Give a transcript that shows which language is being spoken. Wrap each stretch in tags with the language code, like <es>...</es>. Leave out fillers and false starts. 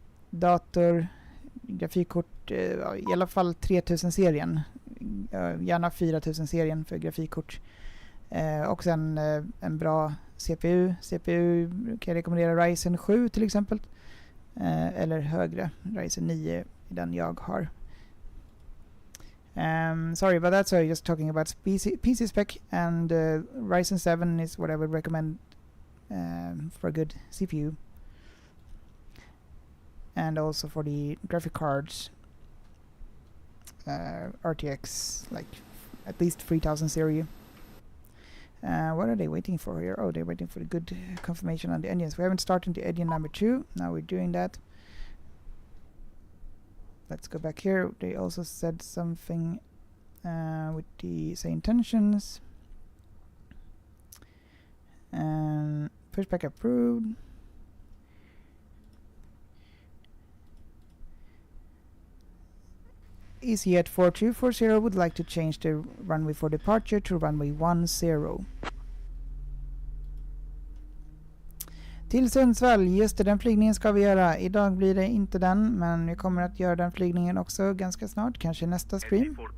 <sv>Dator, grafikkort, i alla fall 3000-serien. Gärna 4000-serien för grafikkort. Och sen en bra CPU. CPU kan jag rekommendera Ryzen 7 till exempel. Eller högre, Ryzen 9 i den jag har.</sv> <en>Sorry about that, so just talking about PC spec, and Ryzen 7 is what I would recommend for a good CPU. And also for the graphic cards, RTX, like at least 3000 series. What are they waiting for here? Oh, they're waiting for the good confirmation on the engines. We haven't started the engine number 2. Now we're doing that. Let's go back here. They also said something with the say intentions. Pushback approved. EasyJet 4240 would like to change the runway for departure to runway 10.</en> <sv>Till Sundsvall, just det, den flygningen ska vi göra. Idag blir det inte den, men vi kommer att göra den flygningen också ganska snart, kanske nästa stream.</sv>